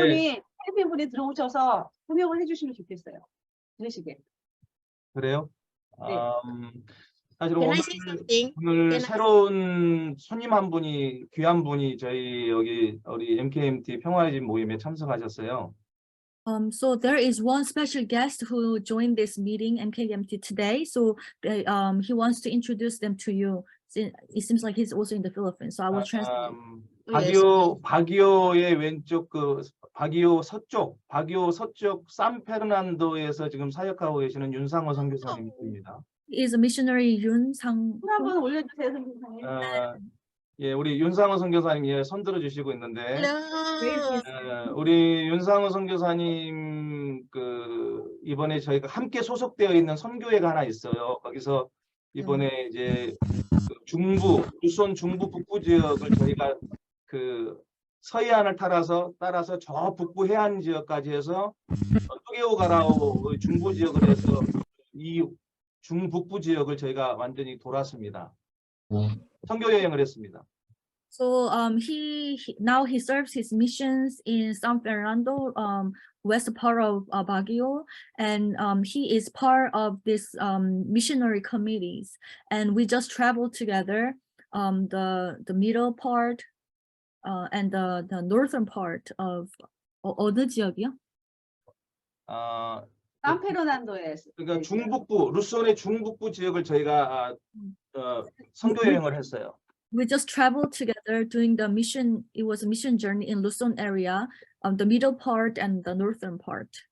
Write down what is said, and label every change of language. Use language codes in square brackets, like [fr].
[ko] 분이, 필리핀 분이 들어오셔서 설명을 해주시면 좋겠어요. 들으시게. 그래요? 네. 사실 [en] Can [ko] 오늘 [en] I say something? [ko] 오늘 [en] Can I- [ko] 새로운 손님 한 분이 귀한 분이 저희 여기 우리 MKMT 평화의 집 모임에 참석하셨어요. [en] So there is one special guest who joined this meeting, MKMT, today. So he wants to introduce them to you. It seems like he's also in the Philippines. So I will translate. Yes, [ko] 바기오의 왼쪽 바기오 서쪽 산페르난도에서 지금 사역하고 계시는 윤상호 선교사님입니다. [en] He is a missionary Yun Sang. [ko] 한번 올려주세요, 선생님. 예, 우리 윤상호 선교사님 예, 손 들어주시고 있는데. [en] Hello. [ko] 우리 윤상호 선교사님 이번에 저희가 함께 소속되어 있는 선교회가 하나 있어요. 거기서 이번에 이제 루손 중부 북부 지역을 저희가 서해안을 따라서 저 북부 해안 지역까지 해서 토게오가라오 중부 지역을 해서 이 중북부 지역을 저희가 완전히 돌았습니다. 선교 여행을 했습니다. [en] So now he serves his missions in San Fernando, west part of Baguio, and he is part of this missionary committees. And we just traveled together, the middle part, and the northern part of [ko] 어느 지역이요? 산페르난도에. 그러니까 루손의 중북부 지역을 저희가 선교 여행을 했어요. [en] We just traveled together doing the mission. It was a mission journey in Luzon area, the middle part and the northern part.